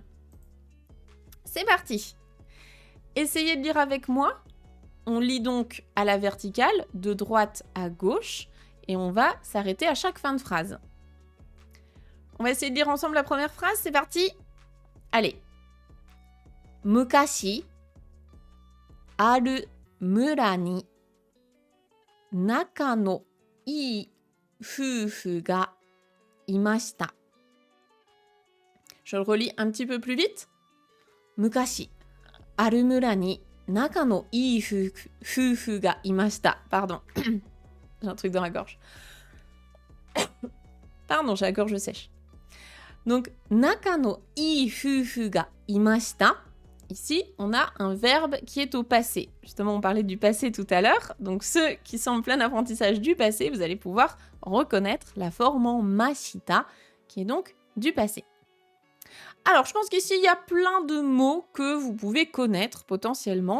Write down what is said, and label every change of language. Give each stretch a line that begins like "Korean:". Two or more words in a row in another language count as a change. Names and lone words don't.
French: C'est parti! Essayez de lire avec moi. On lit donc à la verticale, de droite à gauche, et on va s'arrêter à chaque fin de phrase. On va essayer de lire ensemble la première phrase, c'est parti. Allez.
Japanese: 昔、ある村に、仲の良い夫婦がいました.
French: Je le relis un petit peu plus vite.
Japanese: 昔、ある村に、仲の良い夫婦がいました.
French: Pardon. J'ai un truc dans la gorge. Pardon, j'ai la gorge sèche. Donc,
Japanese: 仲の良い夫婦がいました.
French: Ici, on a un verbe qui est au passé. Justement, on parlait du passé tout à l'heure. Donc, ceux qui sont en plein apprentissage du passé, vous allez pouvoir reconnaître la forme en mashita, qui est donc du passé. Alors, je pense qu'ici, il y a plein de mots que vous pouvez connaître potentiellement.